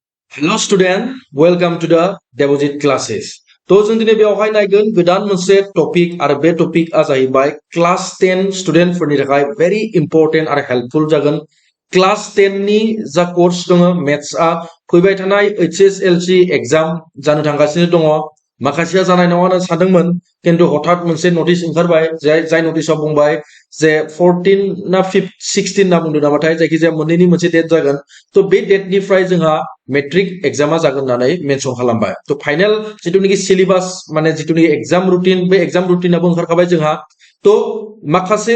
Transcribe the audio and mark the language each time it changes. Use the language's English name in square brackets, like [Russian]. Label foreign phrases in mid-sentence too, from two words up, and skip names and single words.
[English] Hello student, welcome to the Debajit Classes. [Bodo] तो जों दिनै बेवहाय नायगोन गोदान मोनसे टपिक आरो बे टपिकआ जाहैबाय क्लास 10 स्टुडेन्टफोरनि थाखाय [English] very important [Bodo] आरो helpful जागोन। क्लास 10 नि जा कोर्स दङ मेथ्सआ फैबाय थानाय HSLC एग्जाम जानो थांगासिनो दङ। माखासेया जानाय नङा होनना सानदोंमोन किन्तु हठात मोनसे नटिस ओंखारबाय जाय नटिसआव बुंबाय जे 14 ना 16 ना बुंदों नामाथाय जायखिजाया मोननैनि मोनसे डेट जागोन तो बे डेटनिफ्राय जोंहा मेट्रिक एग्जामा जागोन होननानै मेनसन खालामबाय तो फाइनल जितुनिखि सिलेबास माने जितुनिखि [English] exam routine [Bodo] बे एग्जाम रुटिनाबो ओंखारखाबाय जोंहा तो माखासे